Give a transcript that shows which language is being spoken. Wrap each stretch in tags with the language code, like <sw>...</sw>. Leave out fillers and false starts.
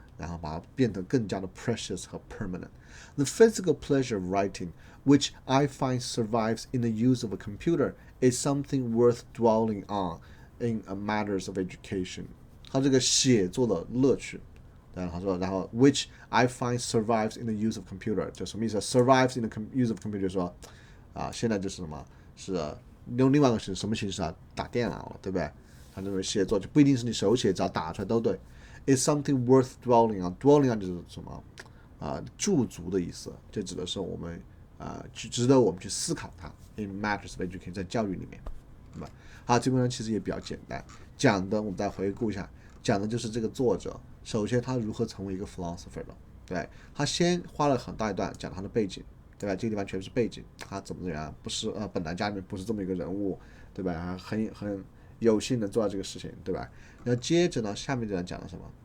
<zh>然后把它变得更加的 precious 和 permanent.</zh> <en>The physical pleasure of writing, which I find survives in the use of a computer, is something worth dwelling on in matters of education.</en> <zh>它这个写作的乐趣，然后</zh> <en>which I find survives in the use of computer，</en> <zh>就什么意思 ？</zh> <en>Survives in the use of computer</en> <zh>说现在就是什么是用另外一个什么形式打电脑了，对不对？他认为写作就不一定是你手写，只要打出来都对。</zh> <en>is something worth dwelling on。 dwelling on</en> <zh>就是什么驻足的意思，这指的是我们值得我们去思考它。</zh> <en>In matters of education，</en> <zh>在教育里面，对吧？好，这篇文章其实也比较简单，讲的我们再回顾一下，讲的就是这个作者，首先他如何成为一个 philosopher 的，对，他先花了很大一段讲他的背景，对吧？这个地方全是背景，他怎么样，不是本来家里面不是这么一个人物，对吧？很有幸的做到这个事情，对吧？然后接着呢，下面这段讲的什么？</zh>